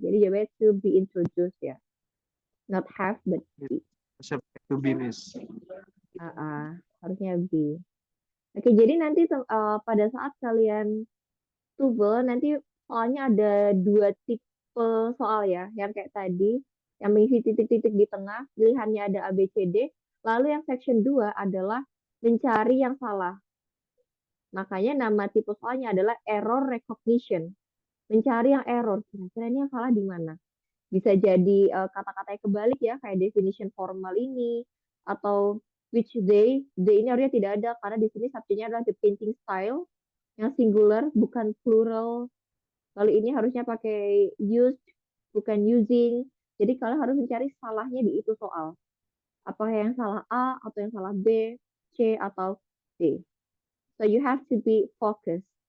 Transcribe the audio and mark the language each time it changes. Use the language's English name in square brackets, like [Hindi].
[Indonesian] Jadi jawabannya [English] to be introduced ya, not have but be. To be miss. [Indonesian] Harusnya B. Oke, jadi nanti pada saat kalian TOEFL nanti soalnya ada dua tipe soal ya, yang kayak tadi, yang mengisi titik-titik di tengah, pilihannya ada A, B, C, D. Lalu yang section 2 adalah mencari yang salah. Makanya nama tipe soalnya adalah error recognition. Mencari yang error, kira-kira ini yang salah di mana? Bisa jadi kata-katanya kebalik ya, kayak definition formal ini, atau [English] which they [Indonesian] ini harusnya tidak ada, karena di sini subjeknya adalah [English] the painting style, [Indonesian] yang singular, bukan plural. Lalu ini harusnya pakai used, bukan using. Jadi kalian harus mencari salahnya di itu soal. Apakah yang salah A, atau yang salah B, C, atau D. [English] So you have to be focused.